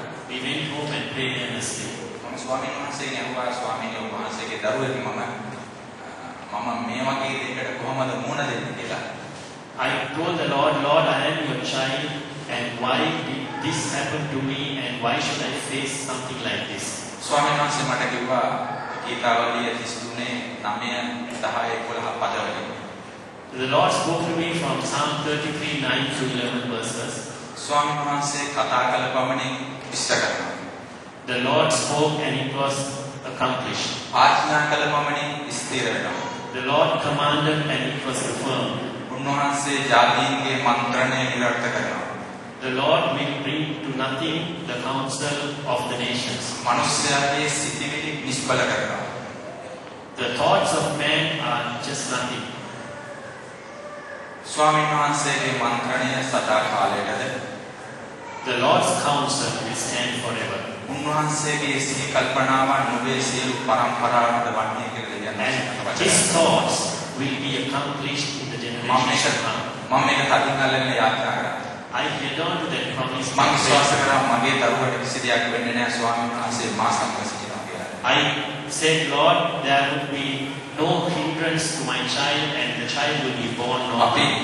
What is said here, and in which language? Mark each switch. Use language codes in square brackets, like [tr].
[en] We went home and prayed earnestly. [si] මම ස්වාමීන් වහන්සේගෙන් අහුවා ස්වාමීන් වහන්සේගේ දරුවෙක් මම මේ වගේ දෙයකට කොහොමද මුහුණ දෙන්නේ කියලා. [en] I told the Lord, Lord, I am your child, and why did this happen to me, and why should I face something like this? [si] ස්වාමීන් වහන්සේ මට කිව්වා ගීතාවලිය 33 9 10 11 පදවලින්. [en] The Lord spoke to me from Psalm 33 9 to 11 verses. [si] ස්වාමීන් වහන්සේ කතා කළ පමණින් ඉෂ්ට කරනවා. [en] The Lord spoke and it was accomplished. [si] ආඥා කළ පමණින් ස්ථිර වෙනවා. [en] The Lord commanded and it was confirmed. [si] උන්වහන්සේ ජාතීන්ගේ මන්ත්‍රණය නිරර්ථක කරනවා. [en] The Lord will bring to nothing the counsel of the nations. [si] මනුෂ්‍යයාගේ සිතිවිලි නිෂ්ඵල කරනවා. [en] The thoughts of man are just nothing. [si] ස්වාමීන් වහන්සේගේ මන්ත්‍රණය සදා කාලයටද [en] The Lord's counsel will stand forever. [si] උන්වහන්සේගේ සිහි කල්පනාවන් නොවේ සියලු පරම්පරාවට වන්නේ කියලා දෙවියන් [en] And His thoughts will be accomplished in the generations to come. [si] මම මේක කලින් අල්ලගෙන යාත්‍රා කරා. [en] I held on to that promise. [si] මම විශ්වාස කරා මගේ දරුවට කිසි දෙයක් වෙන්නේ නැහැ ස්වාමීන් වහන්සේ මා සමග සිටිනවා කියලා. [en] I said, Lord, there would be no hindrance to my child, and the child will be born normal.